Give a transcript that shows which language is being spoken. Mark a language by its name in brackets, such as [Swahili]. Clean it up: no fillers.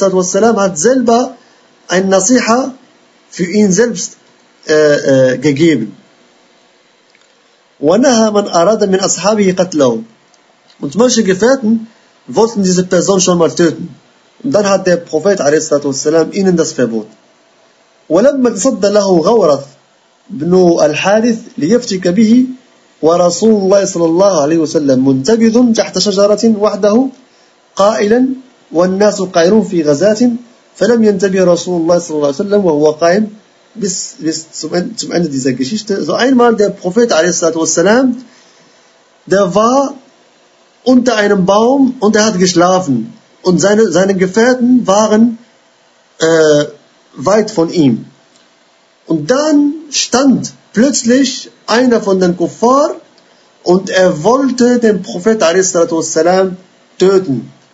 [German] hat selber ein Nasiha für ihn selbst gegeben. [Arabic] وَنَهَا مَنْ أَرَادَ مِنْ أَصْحَابِهِ قَتْلَهُ. [German] Und manche Gefährten wollten diese Person schon mal töten. Und dann hat der Prophet a.s. ihnen das Verbot. [Arabic] وَلَمَّا صَدَّ لَهُ غَوْرَثْ بْنُ الْحَارِثْ لِيَفْتِكَ بِهِ ورسول الله صلى الله عليه وسلم منتبذ تحت شجرة وحده قائلا والناس قائرون في غزاة فلم ينتبه رسول الله صلى الله عليه وسلم وهو قائم [German] bis zum Ende dieser Geschichte. So einmal der Prophet [Arabic] عليه الصلاة والسلام, [German] der war unter einem Baum und er hat geschlafen und seine Gefährten waren weit von ihm und dann stand plötzlich einer von den Kuffar und er wollte den Prophet a.s. töten.